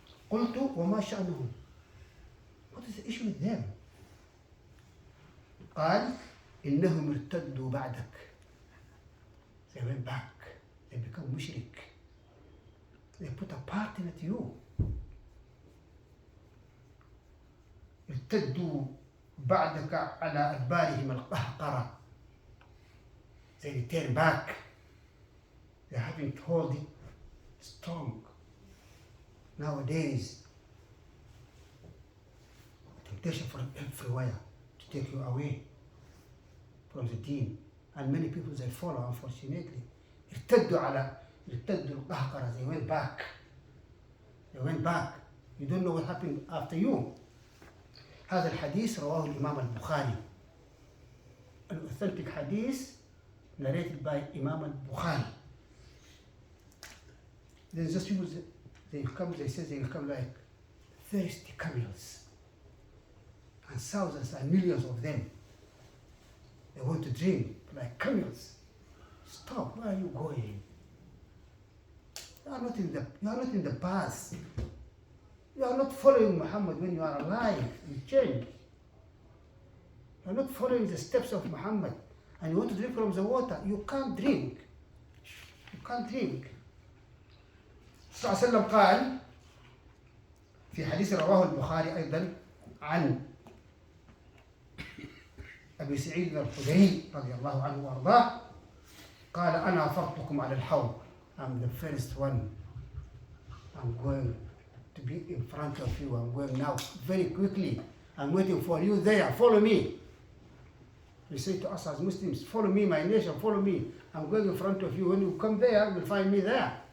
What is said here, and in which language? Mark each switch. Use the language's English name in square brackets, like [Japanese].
[Arabic] قلت وما شأنهم? [English] What is the issue with them? [Arabic] قال إنهم ارتدوا بعدك. [English] They went back. They become mushrik. They put a pattern at you. [Arabic] ارتدوا بعدك على أدبارهم القهقرة. [English] They return back. They haven't hold it strong. Nowadays, temptation from everywhere. take you away from the deen. And many people they follow, unfortunately. [Arabic] ارتدوا القهقرة, [English] they went back. They went back. You don't know what happened after you. [Arabic] هذا الحديث رواه الإمام البخاري. [English] An authentic hadith narrated by Imam al-Bukhari. Then just people, they say they will come like thirsty camels. And thousands and millions of them. They want to drink like camels. Stop, where are you going? You are not in the past. You are not following Muhammad when you are alive. You change. You are not following the steps of Muhammad. And you want to drink from the water. You can't drink. You can't drink. [Arabic] صلى الله عليه وسلم قال في حديث رواه البخاري أيضا عن أبي سعيد الخدري رضي الله عنه وأرضاه قال أنا فرطكم على الحوض. [English] I'm the first one. I'm going to be in front of you. I'm going now very quickly. I'm waiting for you there. Follow me. We say to us as Muslims, follow me, my nation, follow me. I'm going in front of you. When you come there, you'll find me there.